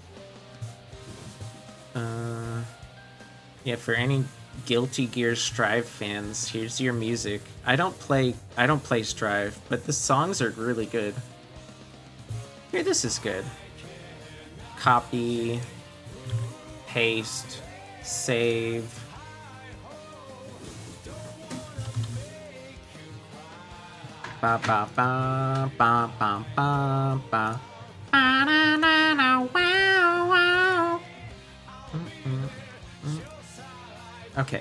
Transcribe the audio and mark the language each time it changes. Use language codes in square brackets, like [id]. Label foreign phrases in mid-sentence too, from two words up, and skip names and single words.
[en] Yeah, for any Guilty Gear Strive fans, here's your music. I don't play Strive, but the songs are really good. Here, this is good. Copy, paste, save. Ba ba ba ba ba ba ba. Ba na na na wow wow. Okay.